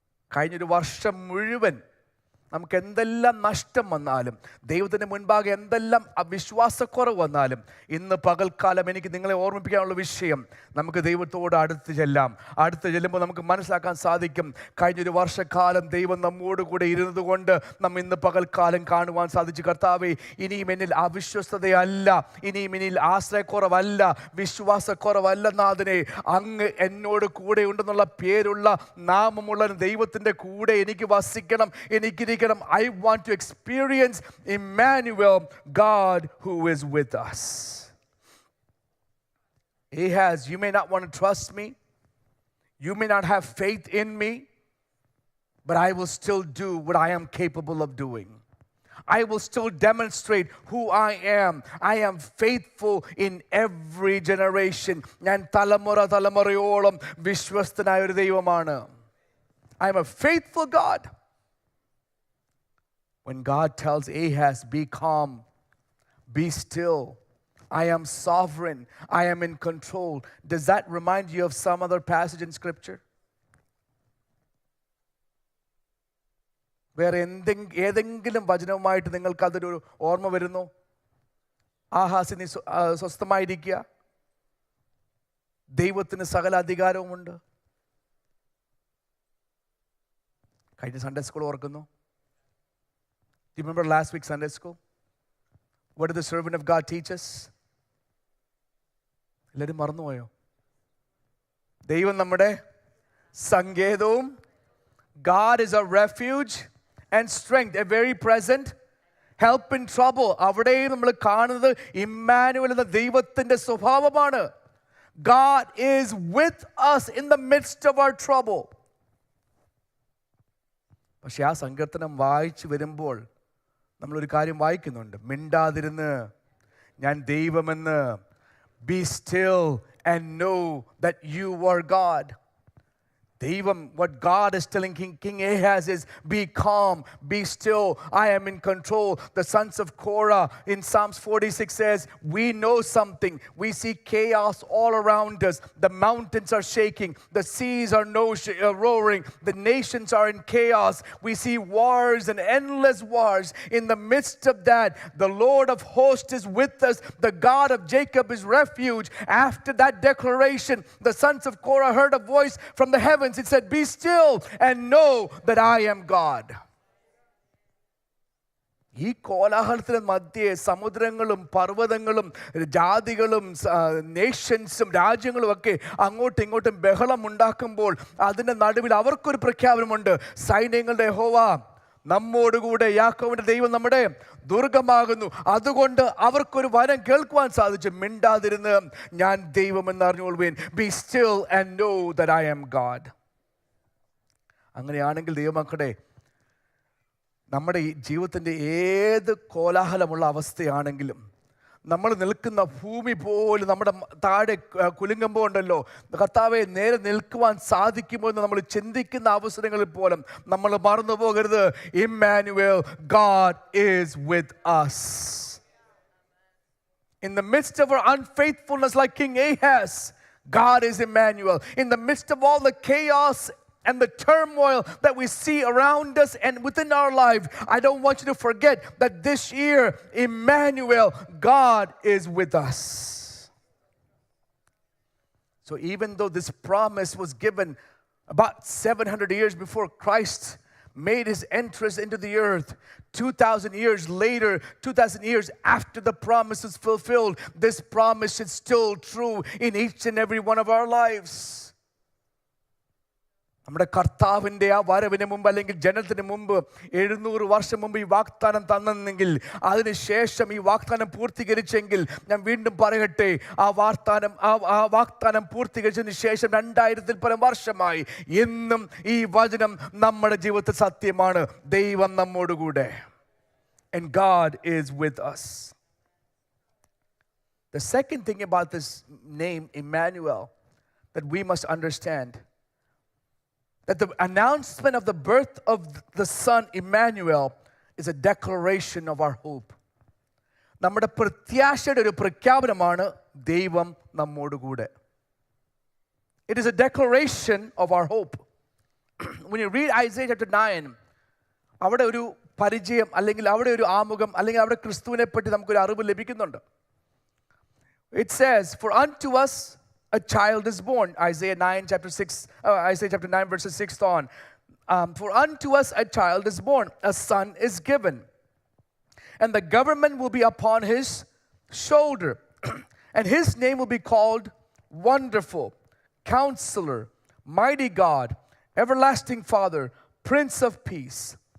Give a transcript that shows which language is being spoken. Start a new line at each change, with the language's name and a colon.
Malayalam: കഴിഞ്ഞൊരു വർഷം മുഴുവൻ നമുക്ക് എന്തെല്ലാം നഷ്ടം വന്നാലും, ദൈവത്തിൻ്റെ മുൻപാകെ എന്തെല്ലാം അവിശ്വാസക്കുറവ് വന്നാലും, ഇന്ന് പകൽക്കാലം എനിക്ക് നിങ്ങളെ ഓർമ്മിപ്പിക്കാനുള്ള വിഷയം, നമുക്ക് ദൈവത്തോട് അടുത്ത് ചെല്ലുമ്പോൾ നമുക്ക് മനസ്സിലാക്കാൻ സാധിക്കും, കഴിഞ്ഞൊരു വർഷക്കാലം ദൈവം നമ്മോട് കൂടെ ഇരുന്നത് കൊണ്ട് നമ്മ ഇന്ന് പകൽക്കാലം കാണുവാൻ സാധിച്ചു. കർത്താവേ, ഇനിയും എന്നിൽ അവിശ്വസ്തതയല്ല, ഇനിയും എന്നിൽ ആശ്രയക്കുറവല്ല, വിശ്വാസക്കുറവല്ല നാഥനെ, അങ്ങ് എന്നോട് കൂടെ ഉണ്ടെന്നുള്ള പേരുള്ള നാമമുള്ള ദൈവത്തിൻ്റെ കൂടെ എനിക്ക് വസിക്കണം, എനിക്കിരിക്കണം.
English: I want to experience Emmanuel, God who is with us. Ahaz, you may not want to trust me, you may not have faith in me, but I will still do what I am capable of doing. I will still demonstrate who I am. I am faithful in every generation.
Malayalam: ഞാൻ തലമുറയോളം വിശ്വസ്തനായ ഒരു ദൈവമാണ്.
English: I am a faithful God. When God tells Ahaz, be calm, be still, I am sovereign, I am in control, does that remind you of some other passage in Scripture?
Malayalam: വേറെ ഏതെങ്കിലും വചനവുമായിട്ട് നിങ്ങൾക്ക് അതൊരു ഓർമ്മ വരുന്നു? ആഹാസിനി സ്വസ്ഥമായിരിക്കുക, ദൈവത്തിന് സകല അധികാരവുമുണ്ട്. കഴിഞ്ഞ സൺഡേ സ്കൂൾ ഓർക്കുന്നു.
English: Do you remember last week's Sunday school? What did the servant of God teach us?
Malayalam: എല്ലാവരും മറന്നുപോയോ? ദൈവം നമ്മുടെ സങ്കേതവും
English: God is a refuge and strength, a very present help in trouble.
Malayalam: അവിടെയും നമ്മൾ കാണുന്നത് ഇമ്മാനുവൽ എന്ന ദൈവത്തിൻ്റെ സ്വഭാവമാണ്.
English: God is with us in the midst of our trouble.
Malayalam: പക്ഷെ ആ സങ്കീർത്തനം വായിച്ചു വരുമ്പോൾ നമ്മളൊരു കാര്യം വായിക്കുന്നുണ്ട്. മിണ്ടാതിരുന്ന് ഞാൻ ദൈവമെന്ന്,
English: be still and know that you are God. Devam, what God is telling King Ahaz is, be calm, be still, I am in control. The sons of Korah in Psalms 46 says, we know something. We see chaos all around us. The mountains are shaking. The seas are roaring. The nations are in chaos. We see wars and endless wars. In the midst of that, the Lord of hosts is with us. The God of Jacob is refuge. After that declaration, the sons of Korah heard a voice from the heavens. It said, be still and know that I am God.
Malayalam: ഈ കോലാഹലത്തിന് മധ്യേ സമുദ്രങ്ങളും പർവ്വതങ്ങളും ജാതികളും നേഷൻസും രാജ്യങ്ങളും ഒക്കെ അങ്ങോട്ടും ഇങ്ങോട്ടും ബഹളം ഉണ്ടാക്കുമ്പോൾ അതിൻ്റെ നടുവിൽ അവർക്കൊരു പ്രഖ്യാപനമുണ്ട്. സൈന്യങ്ങളുടെ യഹോവ നമ്മോടുകൂടെ, യാക്കോബിന്റെ ദൈവം നമ്മുടെ ദുർഗമാകുന്നു. അതുകൊണ്ട് അവർക്കൊരു വരം കേൾക്കുവാൻ സാധിച്ചു. മിണ്ടാതിരുന്ന് ഞാൻ ദൈവമെന്ന് അറിഞ്ഞുകൊള്ളുവേൻ.
English: Be still and know that I am God.
Malayalam: അങ്ങനെയാണെങ്കിൽ ദൈവമക്കളെ, നമ്മുടെ ഈ ജീവിതത്തിൻ്റെ ഏത് കോലാഹലമുള്ള അവസ്ഥയാണെങ്കിലും, നമ്മൾ നിൽക്കുന്ന ഭൂമി പോലും നമ്മുടെ താഴെ കുലുങ്ങുമ്പോൾ ഉണ്ടല്ലോ, കർത്താവെ നേരെ നിൽക്കുവാൻ സാധിക്കുമോ എന്ന് നമ്മൾ ചിന്തിക്കുന്ന അവസരങ്ങളിൽ പോലും നമ്മൾ മറന്നു പോകരുത്.
English: Emmanuel, God is with us. In the midst of our unfaithfulness, like King Ahaz, God is Emmanuel. In the midst of all the chaos and the turmoil that we see around us and within our life, I don't want you to forget that this year, Emmanuel, God is with us. So even though this promise was given about 700 years before Christ made his entrance into the earth, 2,000 years later, 2,000 years after the promise is fulfilled, this promise is still true in each and every one of our lives.
Malayalam: നമ്മുടെ കർത്താവിൻ്റെ ആ വരവിന് മുമ്പ് അല്ലെങ്കിൽ ജനനത്തിന് മുമ്പ് 700 വർഷം മുമ്പ് ഈ വാഗ്ദാനം തന്നെങ്കിൽ, അതിനുശേഷം ഈ വാഗ്ദാനം പൂർത്തീകരിച്ചെങ്കിൽ, ഞാൻ വീണ്ടും പറയട്ടെ, ആ വാഗ്ദാനം പൂർത്തീകരിച്ചതിന് ശേഷം 2000 പരം വർഷമായി എന്നും ഈ വചനം നമ്മുടെ ജീവിതത്തിൽ സത്യമാണ്. ദൈവം നമ്മോടുകൂടെ.
English: And God is with us. The second thing about this name Emmanuel that we must understand, that the announcement of the birth of the son Emmanuel is a declaration of our hope.
Malayalam: നമ്മുടെ പ്രത്യാശയുടെ ഒരു പ്രഖ്യാപനമാണ് ദൈവം നമ്മോടുകൂടെ.
English: It is a declaration of our hope. When you read Isaiah chapter 9,
Malayalam: അവിടെ ഒരു പരിചയം അല്ലെങ്കിൽ അവിടെ ഒരു ആമുഖം അല്ലെങ്കിൽ അവിടെ ക്രിസ്തുവിനെ പറ്റി നമുക്കൊരു അറിവ് ലഭിക്കുന്നുണ്ട്.
English: It says, for unto us a child is born. Isaiah chapter 9 verses 6 on. For unto us a child is born, a son is given, and the government will be upon his shoulder, and his name will be called Wonderful, Counselor, Mighty God, Everlasting Father, Prince of Peace.